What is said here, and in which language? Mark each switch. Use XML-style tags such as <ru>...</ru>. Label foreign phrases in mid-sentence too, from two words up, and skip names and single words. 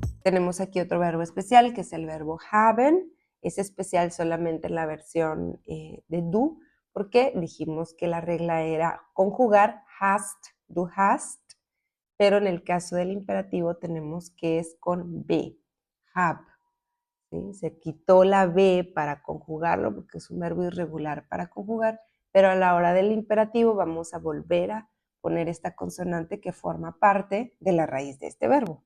<es>tenemos aquí otro verbo especial, que es el verbo haben. Es especial solamente en la versión de du, porque dijimos que la regla era conjugar</es> <de>hast, du hast,</de> <es>pero en el caso del imperativo tenemos que es con be, hab. ¿Sí? Se quitó la B para conjugarlo porque es un verbo irregular para conjugar, pero a la hora del imperativo vamos a volver a poner esta consonante que forma parte de la raíz de este verbo.</es>